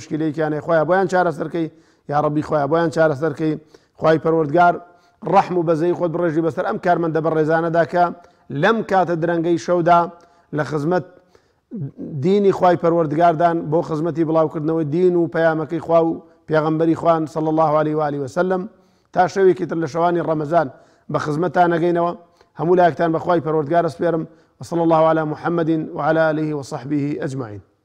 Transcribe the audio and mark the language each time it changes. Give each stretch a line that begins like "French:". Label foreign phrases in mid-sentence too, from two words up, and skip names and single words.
Central Kurdish: مشکلەیەکیانەیە خۆیان بۆیان چارەسەرکەی یا ڕەبی خۆیان بۆیان چارەسەرکەی خوای پەروەردگار ڕەحم و بەزەی خۆت بڕێژی بەسەر ئەم کارمەندە بەڕێزانەدا کە لەم کاتە درەنگەی شەودا لە خزمەت دینی خوای پەروەردگاردان بۆ خزمەتی بڵاوکردنەوەی دین و پەیامەکەی خوا و پێغەمبەری خوان
Arabic: صلی الله عليه و آله وسلم
Central Kurdish: تا شەوێکی تر لە شەوانی ڕەمەزان بە خزمەتان نەگەینەوە هەموو لایەکتان بەخوای پەروەردگار ئەسپێرم
Arabic: وصلى الله على محمد وعلى آله وصحبه أجمعين.